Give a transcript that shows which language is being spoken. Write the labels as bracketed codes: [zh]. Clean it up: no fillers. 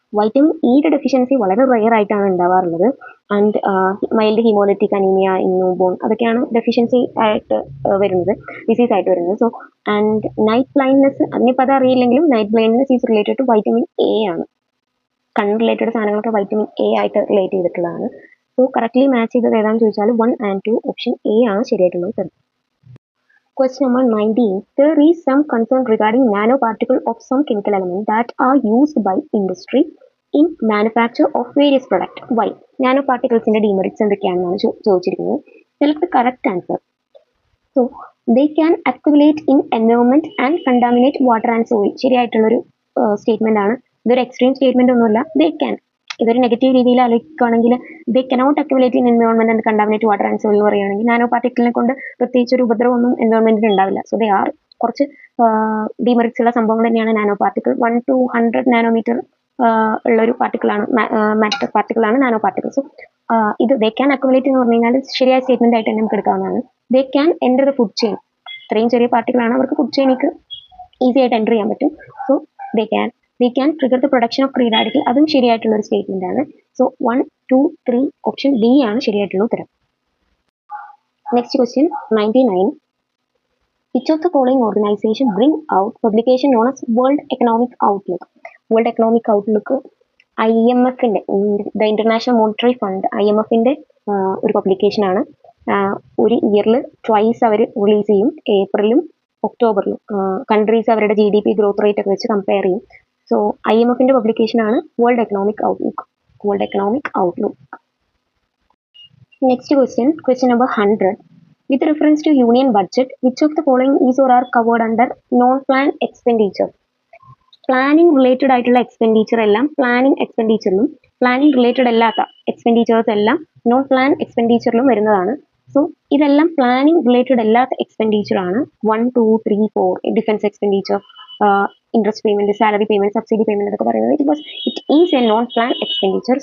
[ml] Vitamin ഇയുടെ deficiency വളരെ rare ആയിട്ടാണ് ഉണ്ടാവാറുള്ളത്. [en] and mild haemolytic anaemia in newborn, [ml] അതൊക്കെയാണ് ഡെഫിഷ്യൻസി ആയിട്ട് വരുന്നത്, ഡിസീസ് ആയിട്ട് വരുന്നത്. സോ ആൻഡ് [en] night blindness, അതിനിപ്പോൾ അത് അറിയില്ലെങ്കിലും night blindness is related to vitamin A [ml] ആണ്. കൺ റിലേറ്റഡ് സാധനങ്ങളൊക്കെ വൈറ്റമിൻ എ ആയിട്ട് റിലേറ്റ് ചെയ്തിട്ടുള്ളതാണ്. സോ കറക്റ്റ്ലി മാച്ച് ചെയ്തത് ഏതാണെന്ന് ചോദിച്ചാൽ 1 and 2 ഓപ്ഷൻ എ ആണ് ശരിയായിട്ടുള്ള ഉത്തരം. [en] Question number 19. There is some concern regarding nanoparticle of some chemical element that are used by industry in manufacture of various product. Why? [ml] Nanoparticlesന്റെ demerits എന്തൊക്കെയാണെന്നാണ് ചോദിച്ചിരിക്കുന്നത്. [en] Select the correct answer. So they can accumulate in environment and contaminate water and soil. [ml] ശരിയായിട്ടുള്ളൊരു statement ആണ്. ഇതൊരു extreme statement ഒന്നുമല്ല. [en] They can, [ml] ഇതൊരു negative രീതിയിൽ ആലോചിക്കുകയാണെങ്കിൽ [en] they cannot accumulate in environment and contaminate water and soil [ml] എന്ന് പറയുകയാണെങ്കിൽ nano പാർട്ടിക്കിളിനെ കൊണ്ട് പ്രത്യേകിച്ച് ഒരു ഉപദ്രവമൊന്നും എൻവയോൺമെന്റിന് ഉണ്ടാവില്ല. [en] so they are [ml] കുറച്ച് ഡിമെറിറ്റ്സ് ഉള്ള സംഭവങ്ങൾ തന്നെയാണ് നാനോ പാർട്ടിക്കിൾ. 1 to 100 നാനോമീറ്റർ ഉള്ള ഒരു പാർട്ടിക്കിളാണ്, മാറ്റർ പാർട്ടിക്കിളാണ് നാനോ പാർട്ടിക്കിൾ. സോ ഇത് [en] they can accumulate [ml] എന്ന് പറഞ്ഞു കഴിഞ്ഞാൽ ശരിയായ സ്റ്റേറ്റ്മെന്റ് ആയിട്ട് തന്നെ നമുക്ക് എടുക്കാവുന്നതാണ്. [en] They can enter the food chain. [ml] ഇത്രയും ചെറിയ പാർട്ടിക്കിളാണ്, അവർക്ക് ഫുഡ് ചെയിനിക്ക് ഈസി ആയിട്ട് എൻ്റർ ചെയ്യാൻ പറ്റും. [en] So they can trigger the production of free radical. [ml] അതും ശരിയായിട്ടുള്ള ഒരു സ്റ്റേറ്റ്മെന്റ് ആണ്. സോ 1, 2, 3 ഓപ്ഷൻ ഡി ആണ് ശരിയായിട്ടുള്ള ഉത്തരം. [en] Next question 99. Which of the following organization bring out publication known as World Economic Outlook? [ml] World Economic Outlook IMFന്റെ, the international monetary fund, IMFന്റെ ഒരു publication ആണ്. ഒരു ഇയറിൽ ട്വൈസ് അവർ റിലീസ് ചെയ്യും. ഏപ്രിലും ഒക്ടോബറിലും കൺട്രീസ് അവരുടെ GDP ഗ്രോത്ത് റേറ്റ് ഒക്കെ വെച്ച് കമ്പയർ ചെയ്യും. സോ IMFന്റെ പബ്ലിക്കേഷൻ ആണ് world economic outlook. World economic outlook. [en] Next question, question number 100. With reference to union budget, which of the following is or are covered under non-planned expenditure? [ml] Planning related ആയിട്ടുള്ള expenditure എല്ലാം planning എക്സ്പെൻഡിച്ചറിലും planning related അല്ലാത്ത expenditures എല്ലാം non plan എക്സ്പെൻഡിച്ചറിലും വരുന്നതാണ്. So ഇതെല്ലാം planning related അല്ലാത്ത expenditure ആണ്. 1, 2, 3, 4 defence expenditure, interest payment, salary payment, subsidy payment എന്നൊക്കെ പറയുന്നത് [en] It is a non plan expenditure.